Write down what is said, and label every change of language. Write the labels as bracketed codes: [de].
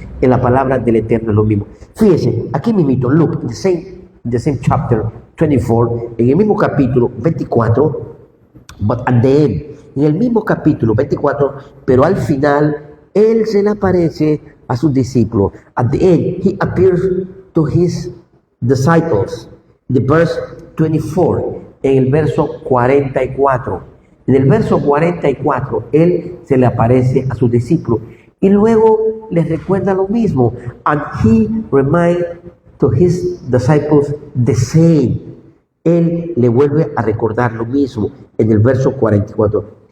[es] En la palabra del Eterno es lo mismo. Fíjense, aquí mismito, [en] Luke, the same chapter 24, [es] en el mismo capítulo 24, [en] but at the end, [es] en el mismo capítulo 24, pero al final, él se le aparece a sus discípulos. [en] At the end, he appears to his disciples. The verse 24, [es] en el verso 44. En el verso 44, él se le aparece a sus discípulos y luego les recuerda lo mismo. [en] And he reminds to his disciples the same. [es] Él le vuelve a recordar lo mismo en el verso 44.